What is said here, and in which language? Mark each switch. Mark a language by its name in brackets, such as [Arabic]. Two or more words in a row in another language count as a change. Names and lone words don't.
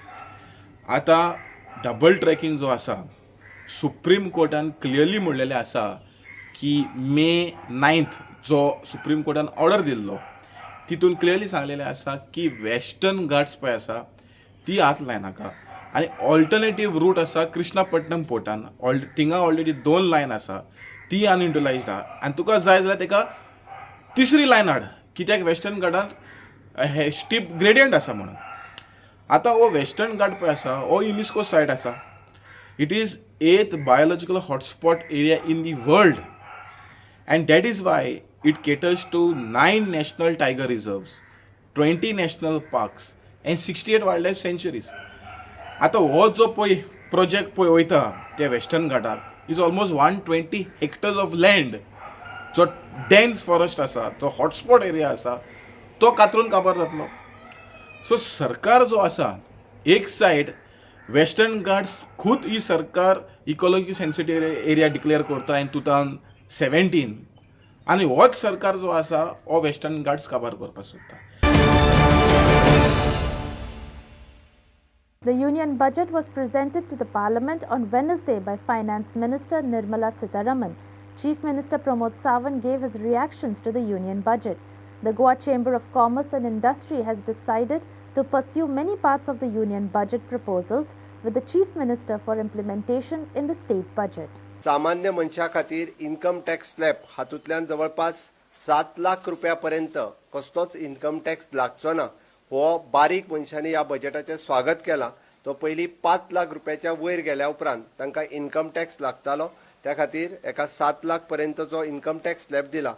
[Konkani] आतां [English] double tracking [Konkani] जो आसा, सुप्रीम कोर्टान क्लियरली म्हणलेलें आसा की May 9th जो सुप्रीम कोर्टान ऑर्डर दिल्लो तितून क्लियरली सांगलेलें आसा की वेस्टर्न घाट्स पळय आसा ती हात लायनाका, आनी [English] alternative route [Konkani] आसा कृष्णापट्टणम पोर्टान, थिंगा ऑलरेडी 2 लायन आसा, ती अनयुटिलायज्ड आहा, आनी तुका जाय जाल्यार ताका तिसरी लायन हाड, कित्याक वेस्टर्न घाटान हे [English] steep gradient [Konkani] आसा म्हणून. आतां हो वेस्टर्न घाट पळय आसा हो युनेस्को सायट आसा. [English] It is 8th biological hotspot area in the world, and that is why it caters to 9 national tiger reserves, 20 national parks and 68 wildlife sanctuaries. [Konkani] आता हो जो पळय प्रोजेक्ट पळय वयता त्या वेस्टर्न घाटाक [English] is almost 120 hectares of land, [Konkani] जो [English] dense forest [Konkani] आसा, तो [English] hotspot area [Konkani] आसा, तो कातरून काबार जातलो. सो सरकार जो आसा, एक सायड वेस्टर्न घाट्स खुद ही सरकार [English] ecology sensitive area declare [Konkani] करता इन 2017, आनी होच सरकार जो आसा हो वेस्टर्न घाट्स काबार करपाक सोदता. [English] The Union Budget was presented to the Parliament on Wednesday by Finance Minister Nirmala Sitharaman. Chief Minister Pramod Sawant gave his reactions to the Union Budget. The Goa Chamber of Commerce and Industry has decided to pursue many parts of the Union Budget proposals with the Chief Minister for implementation in the state budget. [Konkani] सामान्य मनशा खातीर [English] income tax slab [Konkani] हातूंतल्यान जवळपास 7 लाख रुपयापर्यंत कसलोच [English] income tax [Konkani] लागचो ना, हो बारीक मनशांनी ह्या बजेटाचें स्वागत केलां. तो पयलीं 5 लाख रुपयाच्या वयर गेल्या उपरांत तांकां [English] income tax [Konkani] लागतालो, त्या खातीर एका 7 लाख पर्यंतचो [English] income tax slab [Konkani] दिला.